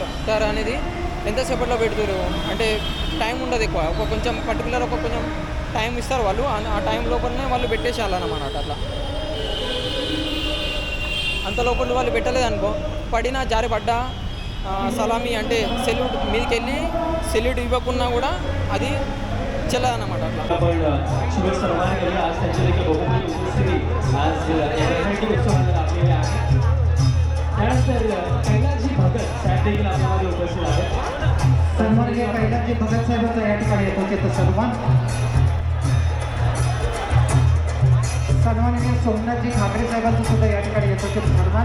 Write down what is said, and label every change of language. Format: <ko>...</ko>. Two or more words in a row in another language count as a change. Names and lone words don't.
<te>తర అనేది ఎంతసేపట్లో పెడతారు అంటే టైం ఉండదు ఎక్కువ, కొంచెం పర్టికులర్ కొంచెం టైం ఇస్తారు వాళ్ళు, ఆ టైం లోపలనే వాళ్ళు పెట్టేసేయాలన్నమాట. అట్లా అంత లోపల వాళ్ళు పెట్టలేదనుకో, పడినా జారిపడ్డా సలామీ అంటే సెల్యూట్ మీదకి వెళ్ళి సెల్యూట్ ఇవ్వకున్నా కూడా అది చెల్లదన్నమాట. అట్లా</te> <mr>सन्माननीय कैलासजी भगत साहेबांचा या ठिकाणी येतो त्याचा सन्मान. सन्माननीय सोमनाथजी ठाकरे साहेबांचा सुद्धा या ठिकाणी येतो त्याचा सन्मान.</mr>